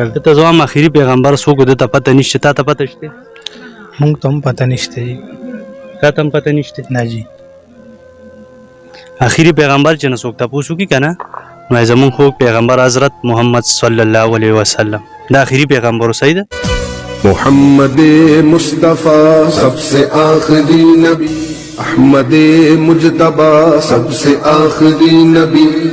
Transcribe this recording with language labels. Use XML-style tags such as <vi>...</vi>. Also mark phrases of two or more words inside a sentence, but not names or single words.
<ps>ته زما اخري پیغمبر څوک ده ته پته نشته تا ته پته شته؟ مونږ ته هم پته نشته جی تا ته هم پته نشته؟ نه جی اخري پیغمبر چې نه څوک تپوس وکړي که نه نو زمونږ خو پیغمبر حضرت محمد صلی الله علیه وسلم دا اخري پیغمبر صحیح ده؟</ps> <ur>محمد مصطفیٰ سب سے آخری نبی احمد مجتبی سب سے آخری نبی</ur>